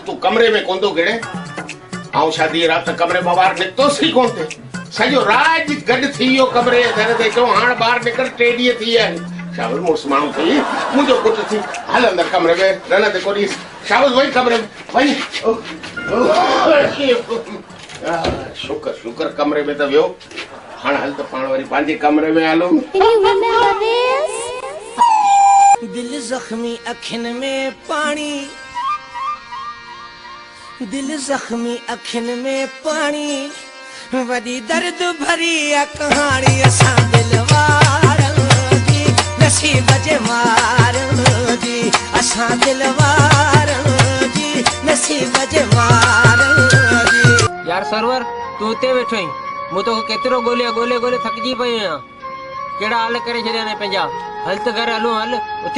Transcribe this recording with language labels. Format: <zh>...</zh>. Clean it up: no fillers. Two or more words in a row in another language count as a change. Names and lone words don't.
<sd>तूं कमरे में कोन थो गिड़े ऐं शादीअ राति कमरे मां ॿाहिरि निकितोसि ई कोन थिए सॼो रात गॾु थी वियो कमरे जे दर ते चओ हाणे ॿाहिरि निकिर 3 ॾींहं थी विया आहिनि शाबाश मुड़ुसु माण्हू थी मुंहिंजो पुटु थी हल अंदरि कमरे में रन ते को ॾिस शाबाश वञ कमरे में वञ शुक्र शुक्र कमरे में त वियो हाणे हल त पाण वरी पंहिंजे कमरे में हलो दिल जख्मी अखिन में पानी दिल जख्मी अखिन में पानी वडी दर्द भरी कहानी असां दिलवारनि जी नसीब जे मारनि जी असां दिलवारनि जी नसीब जे मारनि जी यार सरवर तू उते वेठो आहीं मूं तो केतिरो ॻोल्हे थकिजी पई आहियां कहिड़ा हाल करे छॾिया ने पंहिंजा हल त घर हलूं हल उथी</sd>